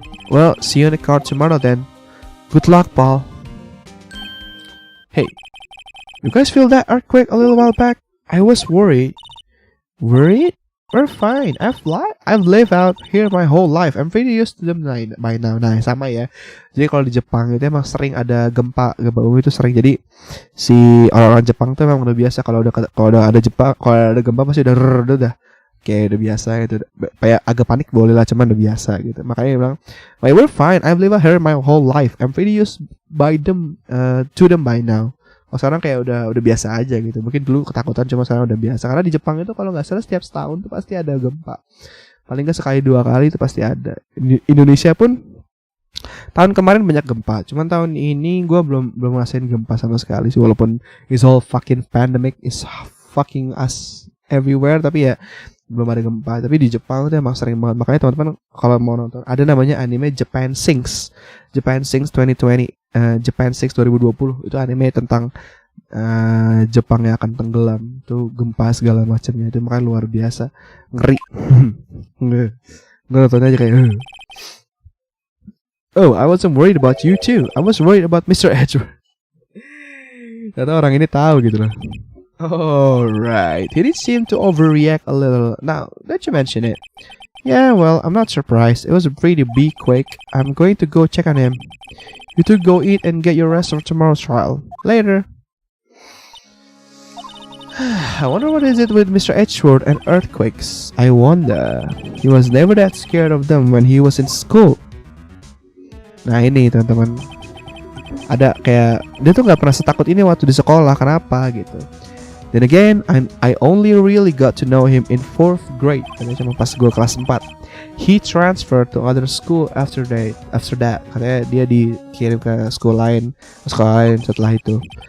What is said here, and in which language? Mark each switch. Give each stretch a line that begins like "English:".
English: Well, see you in the car tomorrow then. Good luck, Paul. Hey, you guys feel that earthquake a little while back? I was worried. Worried? We're fine. I've lived out here my whole life. I'm pretty used to them by now.
Indonesian: Nah, sama ya. Jadi kalau di Jepang itu emang sering ada gempa bumi itu sering. Jadi si orang-orang Jepang tuh emang udah biasa kalau ada gempa pasti udah kayak udah biasa gitu. Kayak agak panik boleh lah, cuman udah biasa gitu. Makanya dia bilang,
English: "Well, we're fine. I've lived out here my whole life. I'm pretty used to them by now."
Indonesian: Oh, sekarang kayak udah biasa aja gitu. Mungkin dulu ketakutan, cuma sekarang udah biasa. Karena di Jepang itu kalau nggak salah setiap setahun tuh pasti ada gempa. Paling nggak sekali 2 kali itu pasti ada. Indonesia pun tahun kemarin banyak gempa. Cuman tahun ini gue belum ngerasain gempa sama sekali sih. Walaupun
English: it's all fucking pandemic, is fucking us everywhere.
Indonesian: Tapi ya belum ada gempa. Tapi di Jepang tuh emang sering banget. Makanya teman-teman kalau mau nonton, ada namanya anime Japan Sinks 2020. Japan Sinks 2020 itu anime tentang Jepang yang akan tenggelam, tuh gempa segala macamnya, itu makanya luar biasa ngeri. Nggak nontonnya aja kayak
English: Oh, I wasn't worried about you too. I was worried about Mr. Edgeworth.
Indonesian: Ternyata orang ini tahu gitu loh.
English: Alright, he did seem to overreact a little. Now that you mention it, yeah, well, I'm not surprised. It was a pretty big quake. I'm going to go check on him. You two go eat and get your rest for tomorrow's trial. Later. I wonder what is it with Mr. Edgeworth and earthquakes. I wonder. He was never that scared of them when he was in school.
Indonesian: Nah ini teman-teman, ada kayak dia tuh nggak pernah setakut ini waktu di sekolah. Kenapa gitu?
English: Then again, I only really got to know him in 4th grade.
Indonesian: Karena cuma pas gue kelas 4.
English: He transferred to other school after that.
Indonesian: Katanya dia dikirim ke sekolah lain setelah itu.